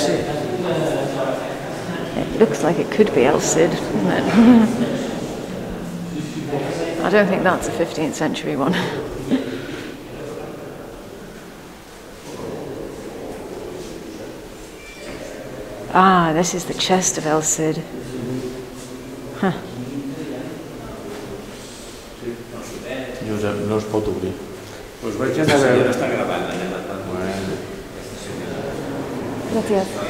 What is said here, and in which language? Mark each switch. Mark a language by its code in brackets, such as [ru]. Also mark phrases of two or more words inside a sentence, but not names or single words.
[en] It looks like it could be El Cid, doesn't it? I don't think that's a 15th century one. Ah, this is the chest of El Cid. Huh. [ca] No es pot obrir. Us vaig anar a veure. Està gravant, [es] Gracias.